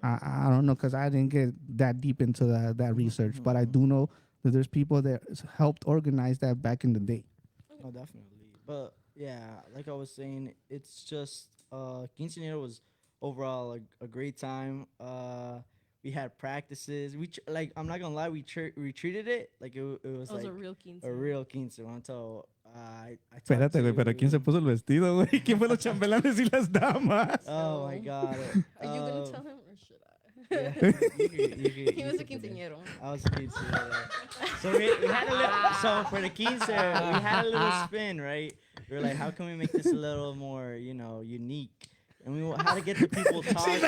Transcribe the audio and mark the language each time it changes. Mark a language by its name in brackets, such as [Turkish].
[English] I don't know because I didn't get that deep into that research, but I do know that there's people that helped organize that back in the day. oh, definitely. But yeah, like I was saying, it's just Quinceañera was overall a great time. We had practices. Like, I'm not gonna lie, we treated it like it was It was like a real quince. a real quince. Until I [Spanish] Espérate, güey, pero ¿quién se puso el vestido, güey? ¿Quién fue los chambelanes y las damas? [English] Oh my god. Are you gonna tell him or should I? Yeah, He was a quinceañero. I was a quinceañero. So we had a little. So for the quince, we had a little spin, right? We were like, how can we make this a little more, unique? And we how to get the people talking.